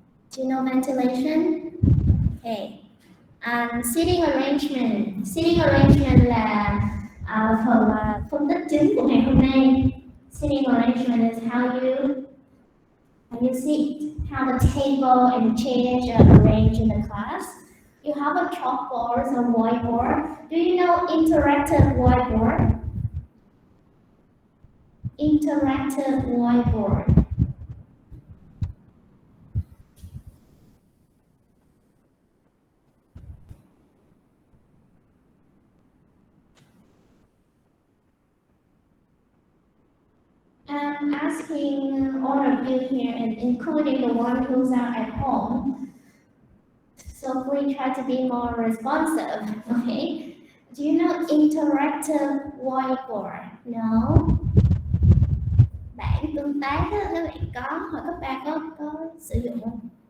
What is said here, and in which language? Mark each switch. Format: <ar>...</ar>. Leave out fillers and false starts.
<en>Do you know ventilation? Okay. Seating arrangement.</en> <vi>Seating arrangement là phần phân tích chính của ngày hôm nay.</vi> <en>Seating arrangement is how you sit, how the table and chairs are arranged in the class. You have a chalkboard or whiteboard. Do you know interactive whiteboard? Interactive whiteboard. I'm asking all of you here, and including the one who's out at home, so please try to be more responsive, okay? Do you know interactive whiteboard? No?</en> <vi>Bảng tương tác đó, các bạn có, hỏi các bạn có sử dụng không?</vi>